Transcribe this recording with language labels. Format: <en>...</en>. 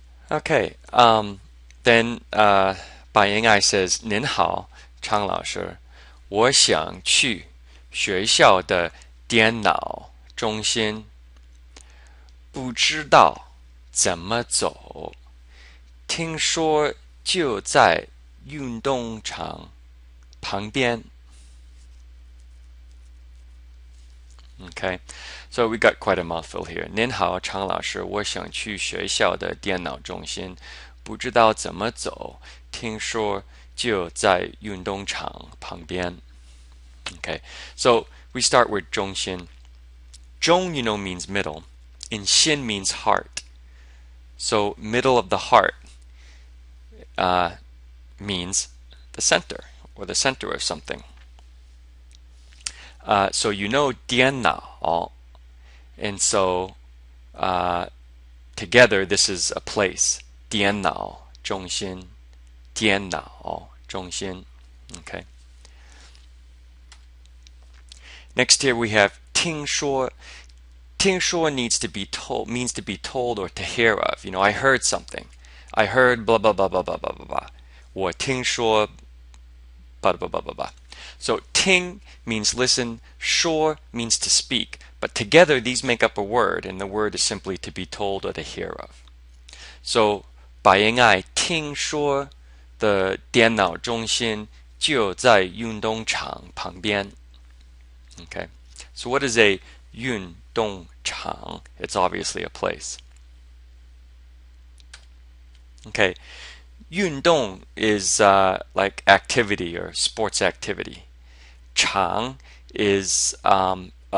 <en>Okay, then Bai Ying'ai says,</en> <zh>您好，常老师，我想去学校的电脑中心，不知道怎么走，听说就在运动场旁边。</zh> <en>Okay, so we got quite a mouthful here.</en> <zh>您好，常老师，我想去学校的电脑中心，不知道怎么走，听说就在运动场旁边。</zh> <en>Okay, so we start with 中心. 中, you know, means middle, and 心 means heart. So middle of the heart means the center, or the center of something. So you know 电脑, and so together this is a place.</en> <zh>电脑中心, 电脑中心.</zh> <en>Okay. Next here we have 听说. 听说 means to be told or to hear of. You know, I heard something. I heard blah blah blah blah blah blah blah blah.</en> <zh>我听说</zh> <en>blah blah blah blah blah. So 听 means listen, 说 means to speak, but together these make up a word, and the word is simply to be told or to hear of.</en> <zh>So 白岩爱听说的电脑中心就在运动场旁边.</zh> <en>Okay, so what is a 运动场? It's obviously a place. Okay, 运动 is like activity or sports activity. 场 is a</en>